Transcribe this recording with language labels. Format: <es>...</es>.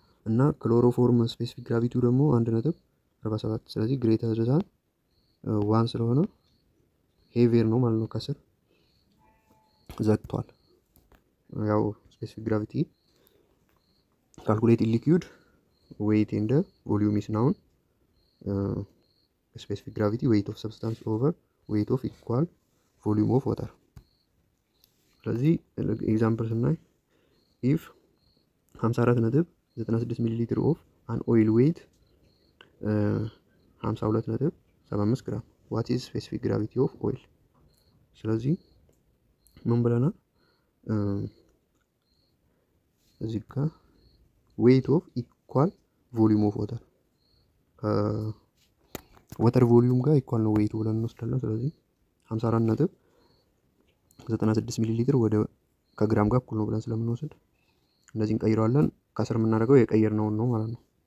<en>እና ክሎሮፎርም ስፔሲፊክ ግራቪቲው ደግሞ 1.47 ስለዚህ ግሬተር ዛን 1 ስለሆነ ሄቪየር ነው ማለት ነው።</en> <am>ከስር ዘግቷል።</am> <en>ያው ስፔሲፊክ ግራቪቲ ካልኩሌት ኢን ሊኩዊድ weight and volume is known. Specific gravity weight of substance over weight of equal volume of water. ስለዚህ ኤግዛምፕል ስናይ if 54.96 ሚሊ ሊትር ኦፍ an oil weight 52.75 ግራም what is specific gravity of oil?</en> <am>ስለዚህ ምን ብለናል እዚህ ጋር</am> <en>weight of equal volume of water water volume</en> <am>ጋር equal ነው weight ብለን እንወስዳለን። ስለዚህ 54.96 ሚሊ ሊትር ወደ ከግራም ጋር እኩል ነው ብለን ስለምንወስድ እንደዚህ እንቀይረዋለን። ከስር የምናደርገው የቀየርነውን ነው ማለት ነው።</am>